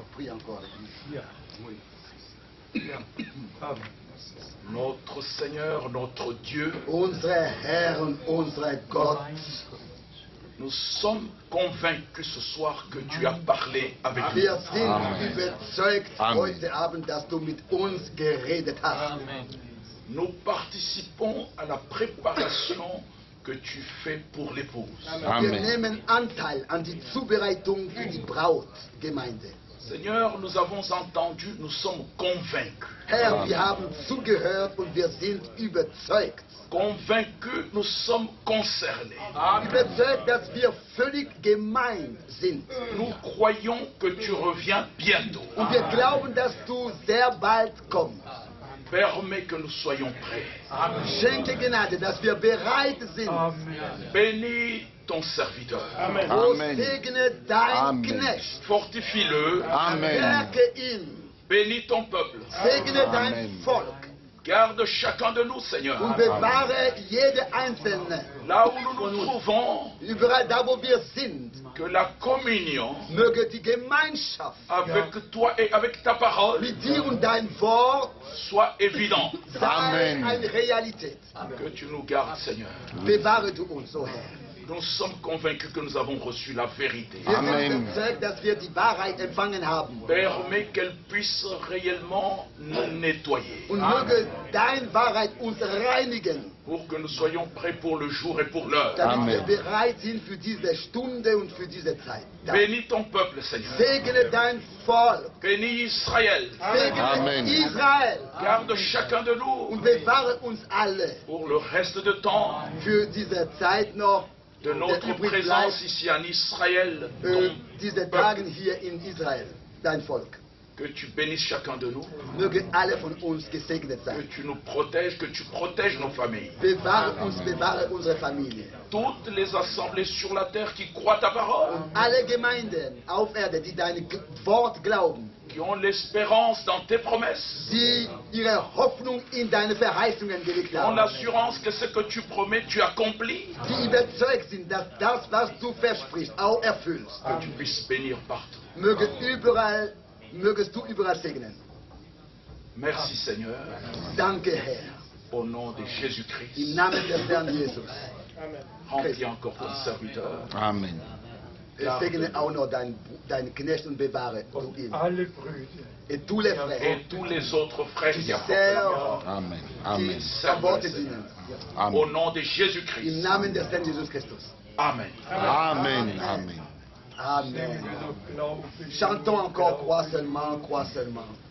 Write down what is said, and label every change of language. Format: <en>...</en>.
<fr>prie encore avec nous.</fr> <de>Ja,</de> <fr>Oui.</fr> <de>ja, Amen.</de> <fr>Notre Seigneur, notre Dieu,</fr> <de>Unsere Herren, unsere Gott,</de> <fr>nous sommes convaincus ce soir que tu as parlé avec nous.</fr> <de>wir sind überzeugt Amen. heute Abend, dass du mit uns geredet hast.</de> <fr>Nous participons à la préparation que tu fais pour l'épouse.</fr> <de>Wir Amen. nehmen Anteil an die Zubereitung für die Brautgemeinde.</de> <fr>Seigneur, nous avons entendu, nous sommes convaincus.</fr> <de>Herr, wir haben zugehört und wir sind überzeugt.</de> <fr>Convaincus, nous sommes concernés.</fr> <de>Überzeugt, dass wir völlig gemeint sind.</de> <fr>Nous croyons que tu reviens bientôt.</fr> <de>Und wir glauben, dass du sehr bald kommst.</de> <fr>Permets que nous soyons prêts.</fr> <de>Schenke Gnade, dass wir bereit sind. Amen.</de> <fr>Bénis ton serviteur.</fr> <de>O Amen. segne dein Amen. Knecht.</de> <fr>Fortifie-le. Amen.</fr> <de>Stärke ihn.</de> <fr>Bénis ton peuple.</fr> <de>Segne dein Amen. Volk.</de> <fr>Garde chacun de nous, Seigneur.</fr> <de>Und bewahre jede Einzelne.</de> <fr>Là où nous nous trouvons,</fr> <de>Überall da, wo wir sind,</de> <fr>que la communion</fr> <de>möge die Gemeinschaft</de> <fr>avec toi et avec ta parole</fr> <de>mit dir und dein Wort</de> <fr>soit évidente.</fr> <de>sei Amen. eine Realität.</de> <fr>Que tu nous gardes, Seigneur.</fr> <de>Bewahre du uns, o Herr.</de> <fr>Nous sommes convaincus que nous avons reçu la vérité.</fr> <de>Wir sind Amen. überzeugt, dass wir die Wahrheit empfangen haben.</de> <fr>Permets qu'elle puisse réellement nous nettoyer.</fr> <de>Und möge deine Wahrheit uns reinigen,</de> <fr>Pour que nous soyons prêts pour le jour et pour l'heure.</fr> <de>damit wir Amen. bereit sind für diese Stunde und für diese Zeit.</de> <fr>Bénis ton peuple, Seigneur.</fr> <de>Segne dein Volk,</de> <fr>Bénis Israël.</fr> <de>segne Amen. Israel</de> <fr>Garde chacun de nous</fr> <de>und bewahre uns alle</de> <fr>pour le reste de temps</fr> <de>für diese Zeit noch,</de> <fr>de notre</fr> <de>der übrig</de> <fr>présence</fr> <de>bleibt,</de> <fr>ici en Israël. Ton</fr> <de>diese</de> <fr>peuple.</fr> <de>Tage hier in Israel, dein Volk.</de> <fr>Que tu bénisses chacun de nous.</fr> <de>Möge alle von uns gesegnet</de> <fr>Que</fr> <de>sein.</de> <fr>tu nous protèges, que tu protèges nos familles.</fr> <de>Bewahre uns, bewahre unsere Familie.</de> <fr>Toutes les assemblées sur la terre qui croient ta parole,</fr> <de>Alle Gemeinden auf Erde, die dein Wort glauben,</de> <fr>qui qui ont l'espérance dans tes promesses,</fr> <de>die ihre Hoffnung in deine Verheißungen gelegt</de> <fr>qui ont</fr> <de>haben,</de> <fr>l'assurance que ce que tu promets, tu accomplis,</fr> <de>die überzeugt sind, dass das, was du versprichst, auch erfüllst.</de> <fr>que tu puisses bénir partout.</fr> <de>Mögest du überall segnen.</de> <fr>Merci Seigneur,</fr> <de>Danke, Herr.</de> <fr>au nom de</fr> <de>Im</de> <fr>Jésus-Christ.</fr> <de>Namen des Herrn Jesus.</de> <fr>Remplis encore ton serviteur. Amen.</fr> <de>Segne auch noch deinen Knecht und bewahre du ihn. Alle Brüder.</de> <fr>Et tous les frères Et tous les autres frères qui qui apportent la parole. servent, Amen. qui Amen.</fr> <de>am Worte dienen.</de> <fr>Au Amen. nom de</fr> <de>Im</de> <fr>Jésus-Christ.</fr> <de>Namen des Herrn Jesus Christus. Amen. Amen. Amen. Amen. Glauben.</de> <fr>Chantons encore, crois seulement, crois seulement.</fr>